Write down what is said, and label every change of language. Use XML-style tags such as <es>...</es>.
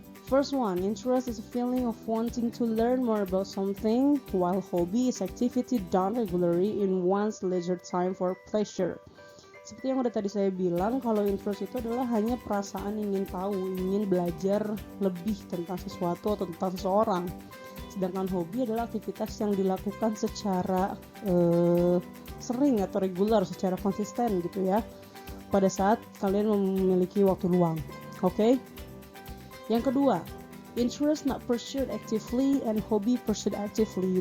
<en>First one, interest is a feeling of wanting to learn more about something, while hobby is activity done regularly in one's leisure time for pleasure.</en> <id>Seperti yang udah tadi saya bilang, kalau interest itu adalah hanya perasaan ingin tahu, ingin belajar lebih tentang sesuatu atau tentang seseorang. Sedangkan hobi adalah aktivitas yang dilakukan secara sering atau regular, secara konsisten gitu ya, pada saat kalian memiliki waktu luang.</id> <en>Okay?</en> <id>Yang kedua,</id> <en>interest not pursued actively and hobby pursued actively.</en>